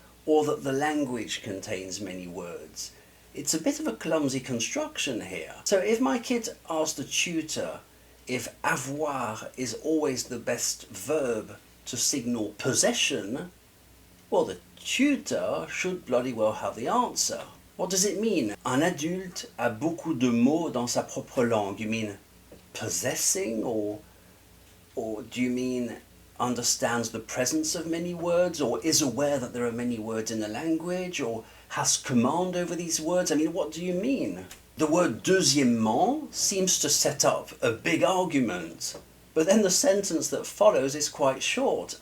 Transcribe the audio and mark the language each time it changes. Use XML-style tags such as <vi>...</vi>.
<en>Or that the language contains many words? It's a bit of a clumsy construction here. So if my kid asked the tutor if avoir is always the best verb to signal possession, well, the tutor should bloody well have the answer. What does it mean?</en> <fr>Un adulte a beaucoup de mots dans sa propre langue.</fr> <en>You mean possessing, or do you mean understands the presence of many words, or is aware that there are many words in the language, or has command over these words? I mean, what do you mean? The word deuxièmement seems to set up a big argument, but then the sentence that follows is quite short.</en>